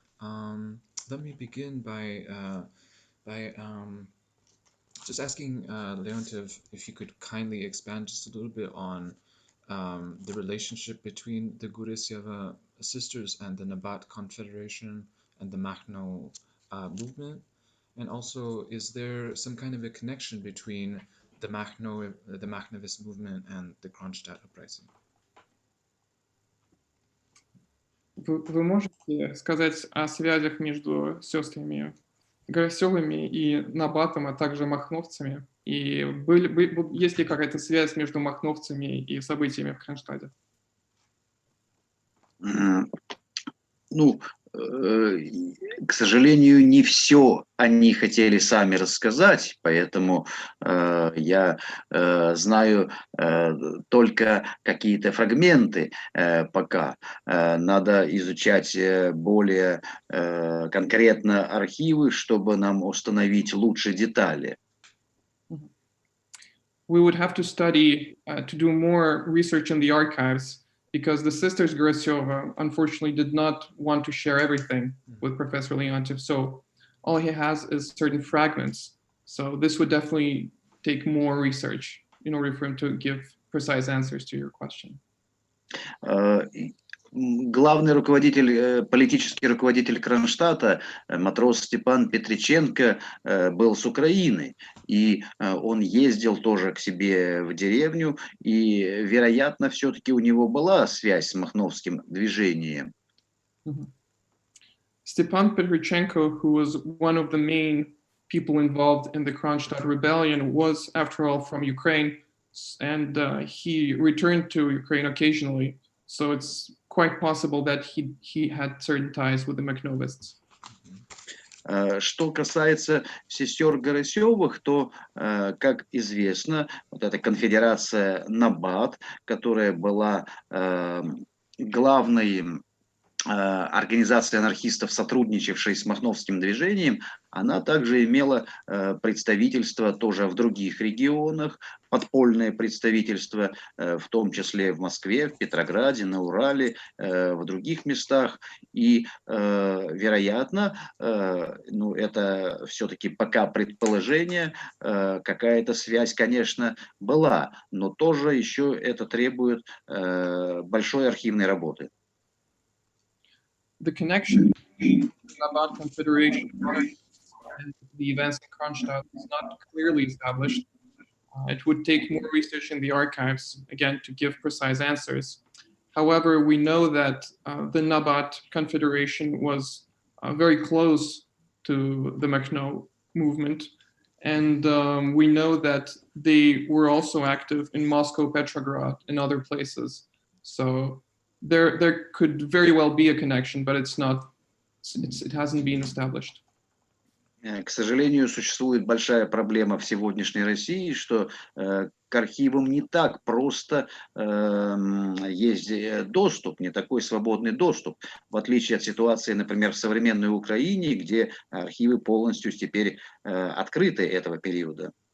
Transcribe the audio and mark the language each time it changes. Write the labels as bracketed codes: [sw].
[en] Let me begin by just asking Leontiev if you could kindly expand just a little bit on the relationship between the Garaseva sisters and the Nabat Confederation and the Makhno movement. And also, is there some kind of a connection between the Makhnovist movement and the Kronstadt uprising? [ru] Вы можете сказать о связях между сестрами Гарасевыми и Набатом, а также махновцами? И есть ли какая-то связь между махновцами и событиями в Кронштадте? Ну, к сожалению, не все они хотели сами рассказать, поэтому я знаю только какие-то фрагменты пока. Надо изучать более конкретно архивы, чтобы нам установить лучше детали. [en] We would have to study to do more research in the archives, because the sisters Garaseva unfortunately did not want to share everything with Professor Leontiev. So all he has is certain fragments. So this would definitely take more research in order for him to give precise answers to your question. [ru] Главный руководитель, политический руководитель Кронштадта, матрос Степан Петриченко, был с Украины, и он ездил тоже к себе в деревню, и, вероятно, все-таки у него была связь с махновским движением. [en] Stepan Petrichenko, who was one of the main people involved in the Kronstadt rebellion, was, after all, from Ukraine, and he returned to Ukraine occasionally. So it's quite possible that he had certain ties with the Makhnovists. [ru] Что касается сестер Гарасевых, то, как известно, вот эта конфедерация Набат, которая была главной организация анархистов, сотрудничавшей с махновским движением, она также имела представительство тоже в других регионах, подпольное представительство, в том числе в Москве, в Петрограде, на Урале, в других местах. И, вероятно, ну, это все-таки пока предположение, какая-то связь, конечно, была, но тоже еще это требует большой архивной работы. [en] The connection between the Nabat Confederation and the events in Kronstadt is not clearly established. It would take more research in the archives, again, to give precise answers. However, we know that the Nabat Confederation was very close to the Makhno movement, and we know that they were also active in Moscow, Petrograd, and other places. So there could very well be a connection, but it hasn't been established. [ru] К сожалению, существует большая проблема в сегодняшней России, что к архивам не так просто есть доступ, не такой свободный доступ, в отличие от ситуации, например, в современной Украине, где архивы полностью теперь открыты этого периода.